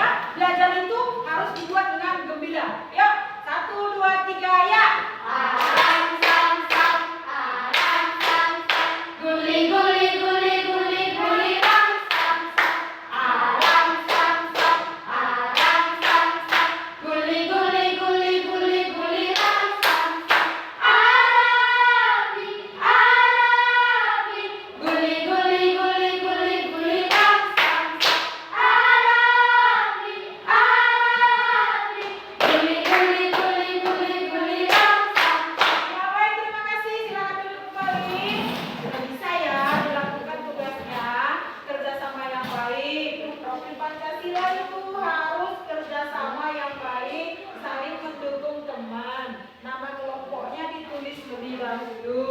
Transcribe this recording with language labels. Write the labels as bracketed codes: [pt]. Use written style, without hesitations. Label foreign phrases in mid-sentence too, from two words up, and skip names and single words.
[id] Belajar itu harus dibuat dengan gembira. Yuk, 1, 2, 3 ya. Aram Sam Sam, Aram Sam Sam, guli guli guli guli guli ram Sam Sam, Aram Sam Sam, Aram Sam Sam, guli guli guli guli guli ram Sam Sam, Arabi Arabi, guli guli guli guli guli ram Sam Sam, Arabi Arabi, guli guli guli guli guli ram Sam Sam. Ya baik, terima kasih. Silakan duduk kembali. Sudah bisa ya dilakukan tugasnya. Kerjasama yang baik. Profil Pancasila itu harus kerjasama yang baik, saling mendukung teman. Nama kelompoknya ditulis lebih dahulu.